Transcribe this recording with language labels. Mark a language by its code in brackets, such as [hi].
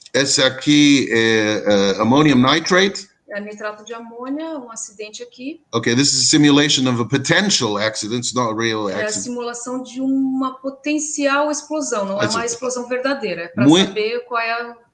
[pt] Esse aqui é [en] ammonium nitrate. [pt] Nitrato de amônia, um acidente aqui. [en] Okay, this is a simulation of a potential accident, it's not a real accident. [pt] É a simulação de uma potencial explosão, não é uma explosão verdadeira, é para saber qual é a...